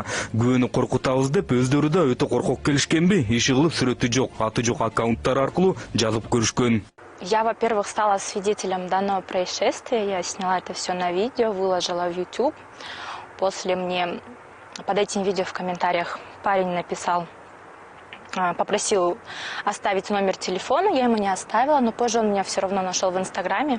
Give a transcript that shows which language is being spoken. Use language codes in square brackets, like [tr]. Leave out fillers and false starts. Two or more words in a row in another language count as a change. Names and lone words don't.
[ky] Күбөнү коркутабыз деп өздөрү да өтө коркок келишкенби, иши кылып сүрөтү жок, аты жок аккаунттар аркылуу жазып көрүшкөн. [ru] Я, во-первых, стала свидетелем данного происшествия. Я сняла это все на видео, выложила в YouTube. После мне под этим видео в комментариях парень написал, попросил оставить номер телефона, я ему не оставила, но позже он меня все равно нашел в Инстаграме.